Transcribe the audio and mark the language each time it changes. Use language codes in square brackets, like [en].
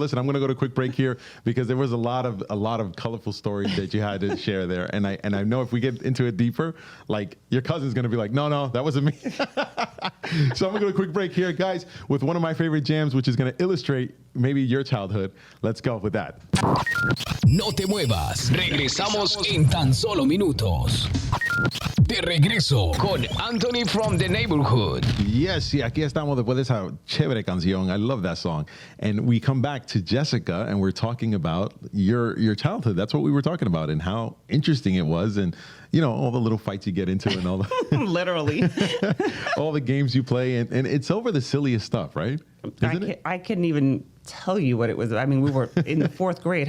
[en] Listen, I'm going to go to a quick break here because there was a lot of colorful stories that you had to share there. And I know if we get into it deeper, like your cousin's going to be like, no, that wasn't me. So I'm going to go to a quick break here, guys, with one of my favorite jams, which is going to illustrate maybe your childhood. Let's go with that. [es] No te muevas. Regresamos en tan solo minutos. De regreso con Anthony from the Neighborhood. Yes, y aquí estamos después de esa chévere canción. [en] I love that song. And we come back to Jessica, and we're talking about your childhood. That's what we were talking about, and how interesting it was, and all the little fights you get into, and all the literally all the games you play, and it's over the silliest stuff, right? I couldn't even tell you what it was. I mean, we were in the 4th grade.